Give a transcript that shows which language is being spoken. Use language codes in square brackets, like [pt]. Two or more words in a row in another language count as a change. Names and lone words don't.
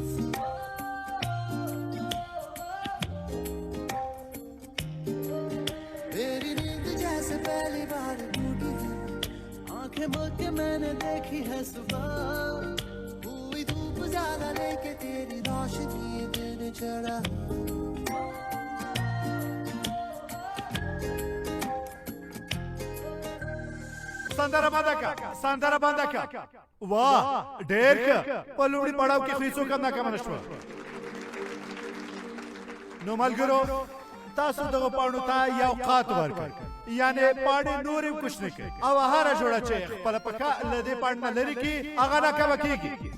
[hi] मेरी नींद जैसे पहली बार टूटी है आंखें मूंद के मैंने देखी है सुबह हुई धूप ज्यादा लेके तेरी रोशनी दिन चढ़ा [ps] سندره بنده کا واه ډېر ښه. په لومړي پړاو کې خو هېڅوک هم ناکامه نه شوه. نو ملګرو تاسو دغو پاڼو ته یو قات ورکړئ یعنې پاڼې نورې هم کوچنۍ کړئ او هره جوړه چې خپله پښه له دې پاڼې نه لرې کړي هغه ناکامه کېږي.